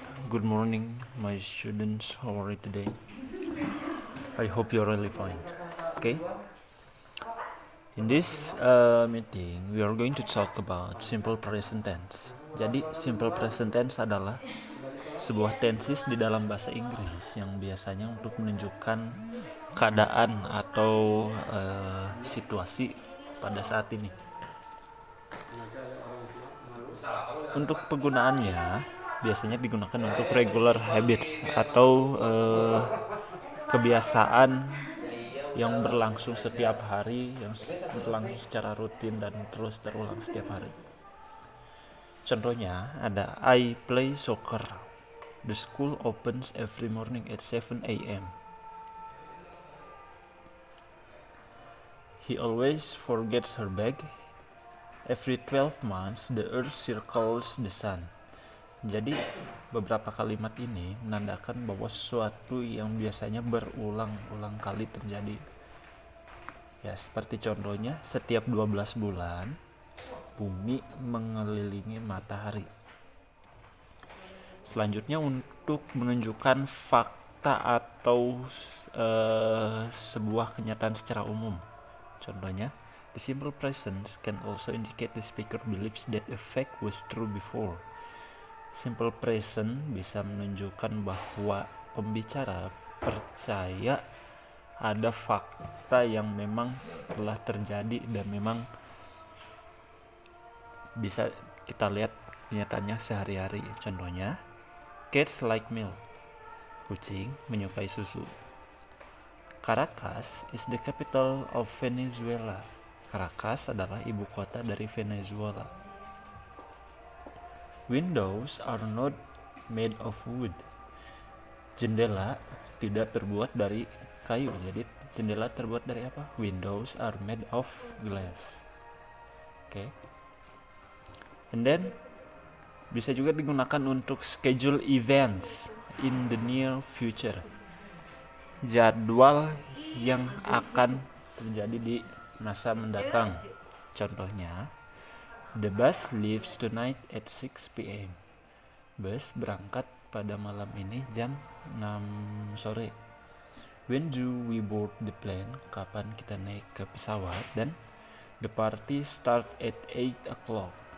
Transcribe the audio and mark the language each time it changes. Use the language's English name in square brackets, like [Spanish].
[English] Good morning, my students. How are you today? I hope you're really fine. Okay. In this meeting, we are going to talk about simple present tense. [Indonesian] Jadi, simple present tense adalah sebuah tenses di dalam bahasa Inggris yang biasanya untuk menunjukkan keadaan atau situasi pada saat ini. Untuk penggunaannya biasanya digunakan untuk [English] regular habits [Indonesian] atau kebiasaan yang berlangsung setiap hari, yang berlangsung secara rutin dan terus terulang setiap hari. Contohnya ada [English] I play soccer. The school opens every morning at 7 a.m. He always forgets her bag. Every 12 months, the earth circles the sun. [Indonesian] Jadi, beberapa kalimat ini menandakan bahwa sesuatu yang biasanya berulang-ulang kali terjadi. Ya, seperti contohnya, setiap 12 bulan, bumi mengelilingi matahari. Selanjutnya, untuk menunjukkan fakta atau sebuah kenyataan secara umum. Contohnya, [English] the simple present can also indicate the speaker believes that a fact was true before. [Indonesian] Simple present bisa menunjukkan bahwa pembicara percaya ada fakta yang memang telah terjadi dan memang bisa kita lihat kenyataannya sehari-hari. Contohnya, [English] cats like milk. [Indonesian] Kucing menyukai susu. [English] Caracas is the capital of Venezuela. [Indonesian] Caracas adalah ibu kota dari Venezuela. [English] Windows are not made of wood. [Indonesian] Jendela tidak terbuat dari kayu. Jadi jendela terbuat dari apa? [English] Windows are made of glass. Okay. And then [Indonesian] bisa juga digunakan untuk [English] schedule events in the near future. [Indonesian] Jadwal yang akan terjadi di masa mendatang. Contohnya, [English] the bus leaves tonight at 6 p.m. [Indonesian] Bus berangkat pada malam ini jam 6 sore. [English] When do we board the plane? [Indonesian] Kapan kita naik ke pesawat? [English] Dan the party start at 8 o'clock.